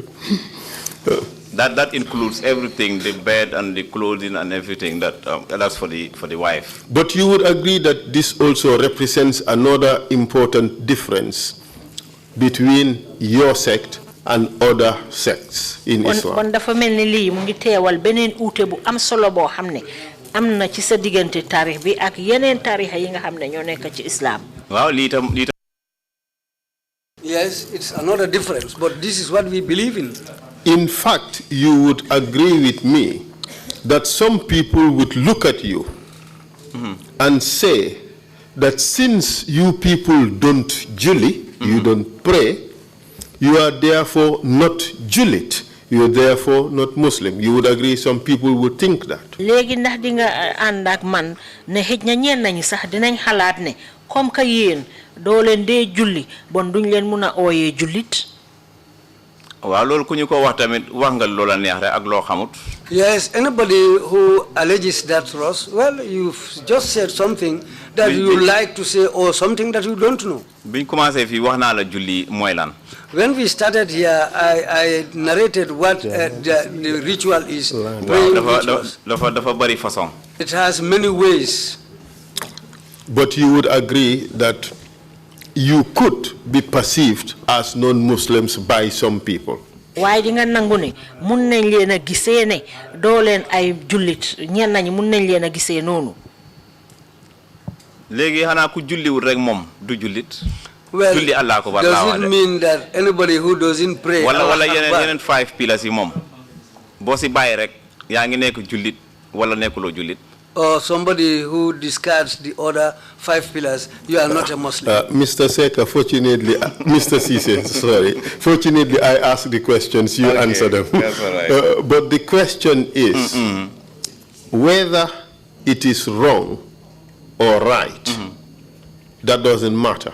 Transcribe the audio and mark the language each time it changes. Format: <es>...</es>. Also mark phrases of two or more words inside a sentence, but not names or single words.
<en>That includes everything, the bed and the clothing and everything. That's for the wife. But you would agree that this also represents another important difference between your sect and other sects in Islam.</en> <wo>Kon dafa melni li mu ngi teewal benen outé bu am solo bo xamné amna ci sa digënté tarikh bi ak yenen tarikh yi nga xamné ñoo nekk ci Islam. Waaw li tam</wo> <en>Yes, it's another difference, but this is what we believe in. In fact, you would agree with me that some people would look at you and say that since you people don't julli, you don't pray, you are therefore not Julit. You are therefore not Muslim. You would agree some people would think that.</en> <wo>Legi ndax di nga ànd ak man ne xëj na ñen nañu sax dinañ xalaat ne</wo> <fr>comme que</fr> <wo>yéen doo leen dee julli bon duñ leen mun a ooyee jullit. Waaw loolu ku ñu ko wax tamit wax nga loola neex rek ak loo xamut.</wo> <en>Yes, anybody who alleges that to us, well, you've just said something that you like to say or something that you don't know.</en> <wo>Biñ commencé fii wax naa la julli mooy lan.</wo> <en>When we started here, I narrated what the ritual is.</en> <wo>Dafa bari façon.</wo> <en>It has many ways. But you would agree that you could be perceived as non-Muslims by some people.</en> <wo>Waaye di nga nangu ne mun nañ leen a gisee ne doo leen ay jullit ñenn nañu mun nañ leen a gisee noonu. Léegi xanaa ku julliwul rek moom du jullit.</wo> <en>Well, does it mean that anybody who doesn't pray?</en> <wo>Wala yeneen 5 pillars yi moom boo si bàyyi rek yaa ngi nekk jullit wala nekkuloo jullit.</wo> <en>Or somebody who discards the other 5 pillars, you are not a Muslim. Mr. Seka, fortunately, Mr. CEESAY, sorry. Fortunately, I asked the questions, you answer them. That's all right. But the question is whether it is wrong or right, that doesn't matter.</en>